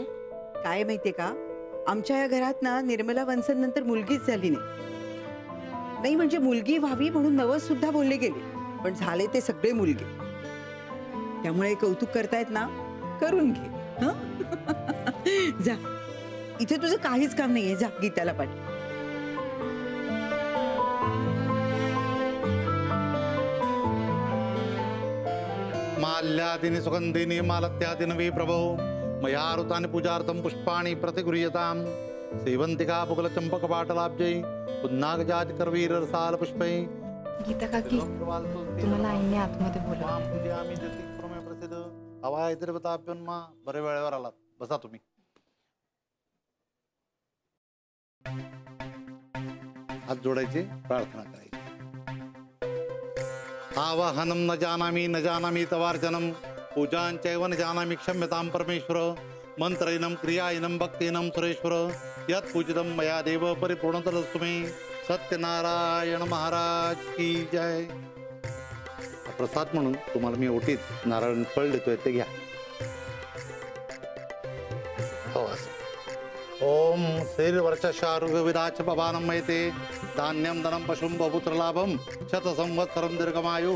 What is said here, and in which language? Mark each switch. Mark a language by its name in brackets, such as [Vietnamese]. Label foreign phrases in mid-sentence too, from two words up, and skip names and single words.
[Marathi] काय माहितीये का, आमच्या या घरात ना निर्मला वंसन नंतर मुलगीच झाली नाही. म्हणजे मुलगी व्हावी म्हणून नवस सुद्धा बोलले गेले, पण झाले ते सगळे मुलगे. त्यामुळे कौतुक करतायत ना, करून घे. हं? जा, इथे तुझं काहीच काम नाहीये. जा गीताला पाठ. [Sanskrit] माल्यादिनी सुगंधिनी मालत्यादिन वे प्रभो मया ऋतानि पूजार्थं पुष्पाणि प्रतिगृह्यताम् सेवंतिका बुगल चंपक पाटलाब्जै पुन्नागजात करवीर रसाल पुष्पै. [Marathi] गीता काकी, तुम्हाला आईने आतमध्ये बोलवलं. [Sanskrit] प्रसिद्ध हवाय देवताभ्योन्मा. [Marathi] बरे वेळेवर आलात, बसा तुम्ही. हात जोडायचे, प्रार्थना करायची. [Sanskrit] आवाहनम न जानामि तवार्चनम पूजांचैव न जानामि क्षम्यतां परमेश्वर. मंत्रयिनं क्रियायिनं भक्तिनं सुरेश्वर. यत् पूजितं मया देव परिपूर्णतरस्तु मे. [Hindi] सत्यनारायण महाराज की जय. [Marathi] प्रसाद म्हणून तुम्हाला मी ओटीत नारायण फळ देतोय, ते घ्या. हो असं. [Sanskrit] ओम श्रीर्वर्चशारुग विराच पवानं मयते धान्यम धनम पशुम बहुपुत्र लाभम शत संवत्सरम दीर्घमायुः.